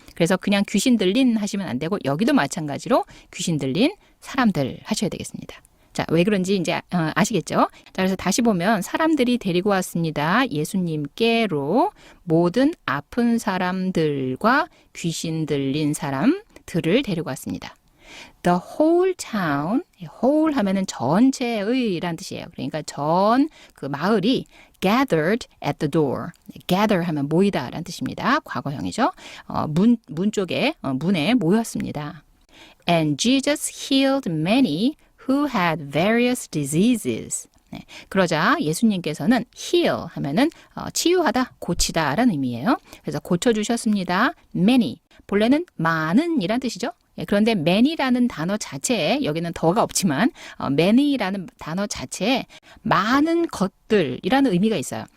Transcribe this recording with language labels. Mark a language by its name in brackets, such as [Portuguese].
[Korean] 그래서 그냥 귀신 들린 하시면 안 되고 여기도 마찬가지로 귀신 들린 사람들 하셔야 되겠습니다. 자, 왜 그런지 이제 아시겠죠? 자, 그래서 다시 보면 사람들이 데리고 왔습니다. 예수님께로 모든 아픈 사람들과 귀신 들린 사람들을 데리고 왔습니다. [English] The whole town, whole [Korean] 하면은 전체의란 뜻이에요. 그러니까 전 그 마을이 [English] gathered at the door. [Korean] gather 하면 모이다라는 뜻입니다. 과거형이죠. 문 쪽에 문에 모였습니다. [English] And Jesus healed many who had various diseases. [Korean] 네, 그러자 예수님께서는 heal 하면은 치유하다, 고치다라는 의미예요. 그래서 고쳐주셨습니다. [English] many. [Korean] 본래는 많은 이란 뜻이죠. 예, 그런데 many라는 단어 자체에 여기는 더가 없지만 many라는 단어 자체에 많은 것들이라는 의미가 있어요.